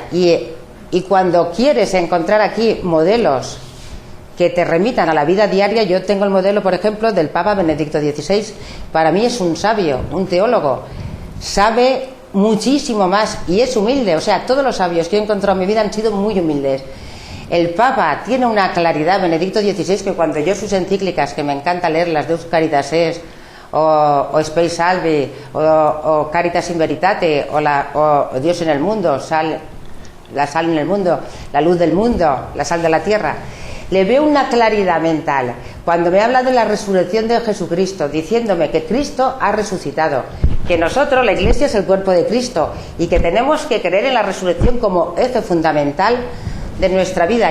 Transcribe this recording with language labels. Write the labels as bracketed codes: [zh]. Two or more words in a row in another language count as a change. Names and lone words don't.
[es] Y cuando quieres encontrar aquí modelos que te remitan a la vida diaria, yo tengo el modelo, por ejemplo, del Papa Benedicto XVI. Para mí es un sabio, un teólogo, sabe muchísimo más y es humilde. O sea, todos los sabios que he encontrado en mi vida han sido muy humildes. El Papa tiene una claridad, Benedicto XVI, que cuando yo sus encíclicas, que me encanta leerlas, Deus Caritas Est, o Spei Salvi, o Caritas in Veritate, o Dios en el mundo, la sal en el mundo, la luz del mundo, la sal de la tierra, le veo una claridad mental. Cuando me habla de la resurrección de Jesucristo, diciéndome que Cristo ha resucitado, que nosotros, la Iglesia, es el cuerpo de Cristo y que tenemos que creer en la resurrección como eje fundamental de nuestra vida.